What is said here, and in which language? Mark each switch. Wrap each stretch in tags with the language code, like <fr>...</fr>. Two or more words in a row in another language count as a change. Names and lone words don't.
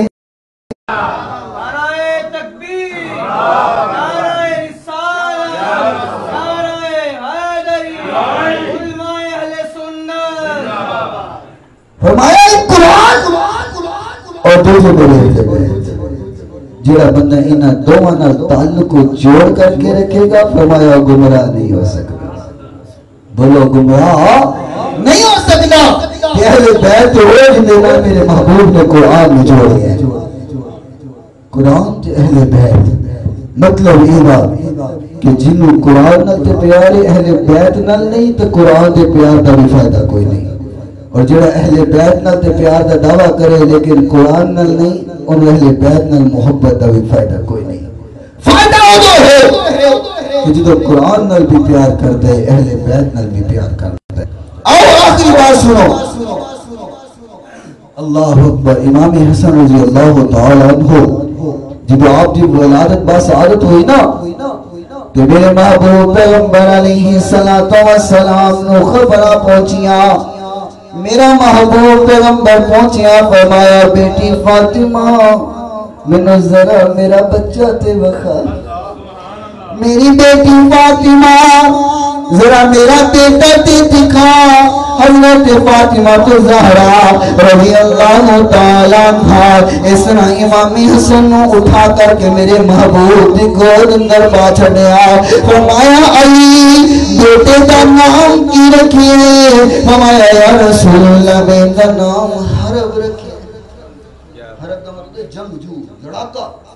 <ur>نعرہ تکبیر نعرہ رسالت نعرہ حیدری علماء اہل سنت.</ur> <pa>فرمایا ایک قرآن اور دوسرے بولے جڑا بندہ انہاں دوواں نال تعلق کو جوڑ کر کے رکھے گا فرمایا گمراہ نہیں ہو سکتا.</pa> <ur>بولو گمراہ نہیں ہو سکتا. اہل بیت وہ جنہیں میرے محبوب نے قرآن میں جوڑے ہیں.</ur> <pa>قرآن تے اہل بیت مطلب یہ بات کہ جنہوں قرآن نال تے پیارے اہل بیت نال نہیں تو قرآن تے پیار دا بھی فائدہ کوئی نہیں. اور جڑا اہل بیت نال تے پیار دا دعویٰ کرے لیکن قرآن نال نہیں ان اہل بیت نال محبت دا بھی فائدہ کوئی نہیں. فائدہ ہو جو ہے کہ جدو قرآن نال بھی پیار کر دے اہل بیت نال بھی پیار کر دے.</pa> <ur>آؤ آخری بات سنو.</ur> <ar>اللہ اکبر.</ar> <ur>امام حسن</ur> <ar>رضی اللہ تعالیٰ عنہ</ar> <ur>جب آپ کی ولادت باسعادت ہوئی نا تو میرے محبوب پیغمبر</ur> <ar>علیہ السلام</ar> <pa>نو خبرہ پہنچیاں. میرا محبوب پیغمبر پہنچیا فرمایا بیٹی فاطمہ منو ذرا میرا بچہ تے وخا. میری بیٹی فاطمہ ذرا میرا بیٹا تے دکھا حضرت فاطمہ زہرا</pa> <ar>رضی اللہ تعالیٰ عنہا</ar> <pa>اس طرح امام حسن نو اٹھا کر کے میرے محبوب دی گود اندر پا چھڑیا فرمایا علی بیٹے دا نام کی رکھیے فرمایا</pa> <ar>یا رسول اللہ</ar> <pa>بیٹا نام حرب رکھیے حرب دا مطلب جنگجو لڑاکا</pa>